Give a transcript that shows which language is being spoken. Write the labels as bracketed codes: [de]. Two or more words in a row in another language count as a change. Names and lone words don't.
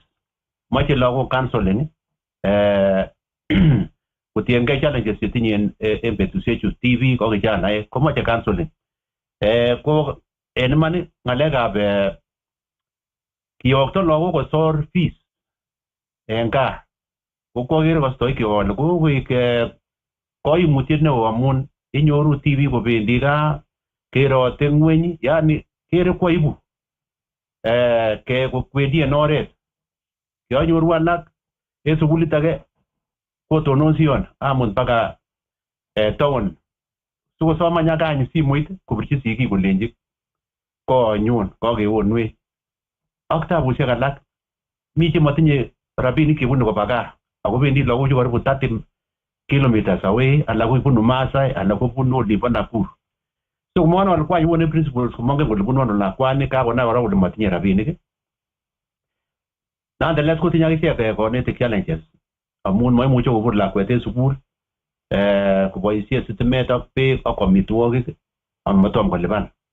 [kln] Moche lagok counseling kotiengei challenges chetinye en betusiechu TV ko kijanaek komoche counseling. Ko en iman ng'alekab kiyokto lagok kosor fees en gaa ko kokere kostoikyok kole kokoik koimutiet neo amun inyoru TV kobendi gaa kerote ng'weny yani kere koibu kwendi en oret. Yanyoru alak en sukulit age kotononsion amut mpaka town sikosoma nyakany simoit kopirchi sigik kolenji konyun kokewonwech ak tabusiek alak mi chemotinye rabinik chebune koba gaa akobendi lagochu karibu [en] 30 kilometers away [kln] alak kobunu Maasai alak kobunu olimbo Nakuru. So komwono alikuwa yuone principles komongen kole bunu ano lakwani kakonai kora kole motinye rabinik. Nonetheless kotinye akichek konetik challenges amun maimuche kobur lakwet en sukul koboisie sitimet ak beek ak amitwogik amatom kolipan.